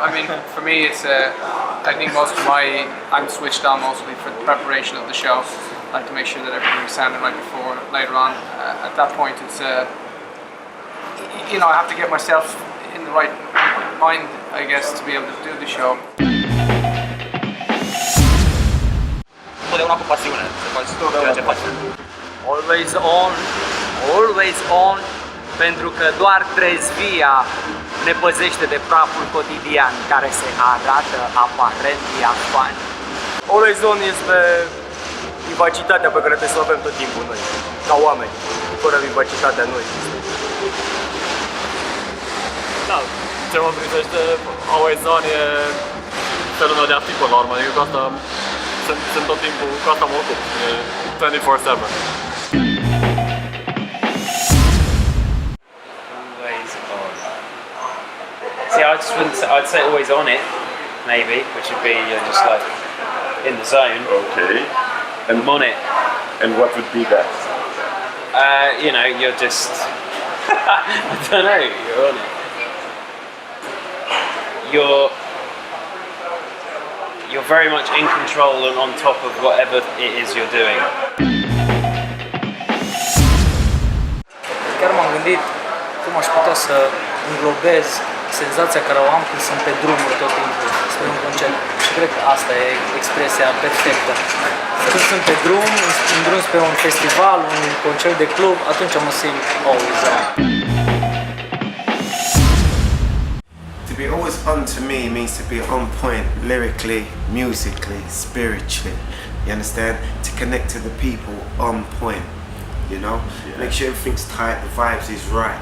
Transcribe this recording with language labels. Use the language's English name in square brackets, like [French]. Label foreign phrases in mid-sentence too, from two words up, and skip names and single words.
[English] I mean, for me, it's I think I'm switched on mostly for the preparation of the show. I like to make sure that everything's sounding right before. Later on, at that point, it's you know, I have to get myself in the right mind, I guess, to be able to do the show. [Romanian] Totdeauna cu pasiune, să faci ceea ce faci. [English] Always on, [Romanian] pentru că doar trezvia ne păzește de praful cotidian care se arată aparent diafan. [English] Always on [Romanian] este vivacitatea pe care trebuie să o avem tot timpul noi, ca oameni. Fără vivacitatea nu există. Da, ce mă privește, [English] always on [Romanian] e felul meu de a fi până la urmă, adică cu asta sunt tot timpul, cu asta mă ocup, e 24/7. Always on. [English] See, I'd say always on it, maybe, which would be just like in the zone. Okay. And I'm on it. And what would be that? You know, you're just. I don't know. You're on it. You're very much in control and on top of whatever it is you're doing. [Romanian] Chiar m-am gândit cum aș putea să înglobez senzația care o am când sunt pe drumuri tot timpul spre un concert. Și cred că asta e expresia perfectă. Când sunt pe drum, în drum spre un festival, un concert de club, atunci mă simt [English] always on. To be always on to me means to be on point lyrically, musically, spiritually. You understand? To connect to the people on point. You know? Yeah. Make sure everything's tight, the vibes is right.